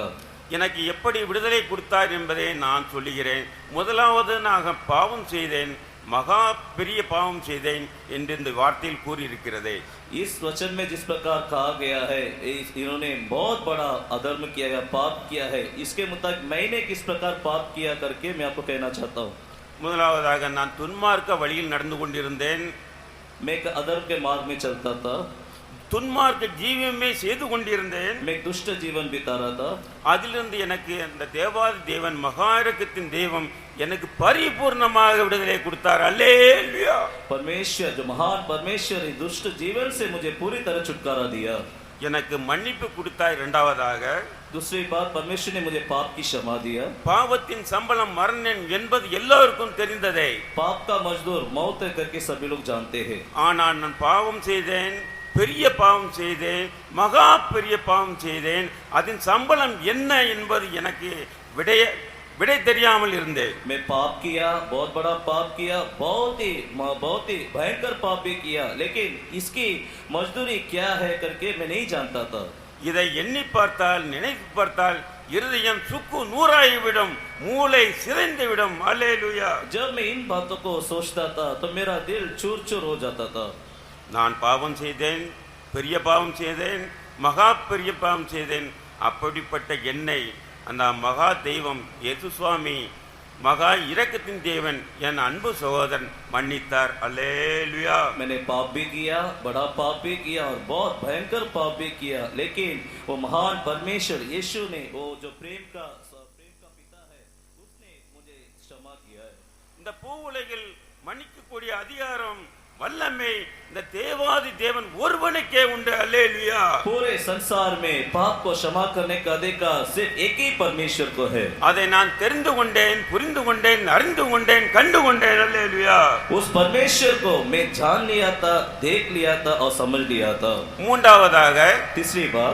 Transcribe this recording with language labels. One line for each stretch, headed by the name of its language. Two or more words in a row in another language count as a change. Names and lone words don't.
Tamil: எனக்கு எப்படி விடுதலை கொடுத்தார் என்பதை நான் சொல்லுகிறேன். முதலாவது நான் பாவம் செய்தேன், மகா பெரிய பாவம் செய்தேன் என்று இந்த வார்த்தையில் கூறியிருக்கிறதே.
Hindi: इस वचन में जिस प्रकार कहा गया है इन्होंने बहुत बड़ा अधर्म किया है, पाप किया है, इसके मुताबिक मैंने किस प्रकार पाप किया करके मैं आपको कहना चाहता हूँ।
Tamil: முதலாவதாக நான் துன்மார்க்க வழியில் நடந்து கொண்டிருந்தேன்.
Hindi: मैं एक अधर्म के मार्ग में चलता था,
Tamil: துன்மார்க்க ஜீவமே செய்து கொண்டிருந்தேன்.
Hindi: मैं एक दुष्ट जीवन बिता रहा था।
Tamil: அதிலிருந்து எனக்கு அந்த தேவாதி தேவன் மகாரகத்தின் தெய்வம் எனக்கு பரிபூர்ணமாக விடுதலை கொடுத்தார். அல்லேலூயா.
Hindi: परमेश्वर जो महान परमेश्वर इस दुष्ट जीवन से मुझे पूरी तरह छुटकारा दिया।
Tamil: எனக்கு मन्निப்பு கொடுத்தார். இரண்டாவதாக
Hindi: दूसरी बात, परमेश्वर ने मुझे पाप की क्षमा दिया।
Tamil: பாவத்தின் சம்பளம் மரணம் என்பது எல்லோருக்கும் தெரிந்ததே.
Hindi: पाप का मजदूर मौत है करके सभी लोग जानते हैं।
Tamil: ஆனால் நான் பாவம் செய்தேன், பெரிய பாவம் செய்தேன், மகா பெரிய பாவம் செய்தேன். அதன் சம்பளம் என்ன என்பது எனக்கு விடை தெரியாமல் இருந்தேன்.
Hindi: मैं पाप किया, बहुत बड़ा पाप किया, बहुत ही भयंकर पाप भी किया, लेकिन इसकी मजदूरी क्या है करके मैं नहीं जानता था.
Tamil: இதை எண்ணி பார்த்தால், நினைத்து பார்த்தால் இருதயம் சுக்கு நூறாகிவிடும், மூளை சிதைந்துவிடும். அல்லேலூயா.
Hindi: जब मैं इन बातों को सोचता था तो मेरा दिल चूर चूर हो जाता था.
Tamil: நான் பாவம் செய்தேன், பெரிய பாவம் செய்தேன், மகா பெரிய பாவம் செய்தேன். அப்படிப்பட்ட என்னை அந்த மகா தெய்வம் இயேசு சுவாமி, மகா இரக்கத்தின் தேவன், என் அன்பு சகோதரன் மன்னித்தார். அல்லேலூயா.
Hindi: मैंने पाप भी किया, बड़ा पाप भी किया और बहुत भयंकर पाप भी किया, लेकिन वो महान परमेश्वर यीशु ने, वो जो प्रेम का पिता है, उसने मुझे क्षमा किया है.
Tamil: இந்த பூ உலகில் மன்னிக்கக்கூடிய அதிகாரம், வல்லமை இந்த தேவாதி தேவன் ஒருவனுக்கே உண்டு. அல்லேலூயா.
Hindi: पूरे संसार में पाप को क्षमा करने का अधिकार सिर्फ एक ही परमेश्वर को है.
Tamil: அதை நான் தெரிந்து கொண்டேன், புரிந்து கொண்டேன், அறிந்து கொண்டேன், கண்டு கொண்டேன். அல்லேலூயா.
Hindi: उस परमेश्वर को मैं जान लिया था, देख लिया था और समझ लिया था.
Tamil: மூன்றாவதாக
Hindi: तीसरी बात,